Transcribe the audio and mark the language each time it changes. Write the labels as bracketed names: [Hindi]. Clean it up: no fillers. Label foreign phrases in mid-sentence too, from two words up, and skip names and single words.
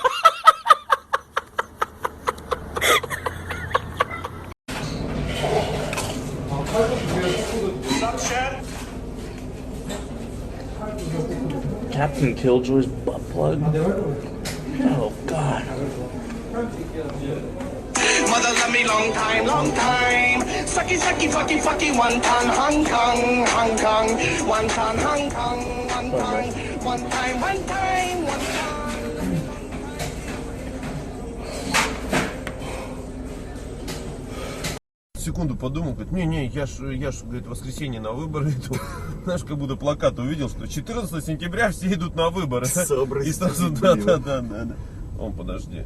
[English] Captain Killjoy's butt plug. Oh God. Mother love me long time, long time. Sucky, sucky, fucky, fucky, one ton, Hong Kong, Hong Kong. One ton, Hong Kong, one time. One time, one time, one time. [Russian] Секунду подумал, говорит, не, я ж, говорит, в воскресенье на выборы иду. Знаешь, как будто плакат увидел, что 14 сентября все идут на выборы. И сразу, да. Он, подожди.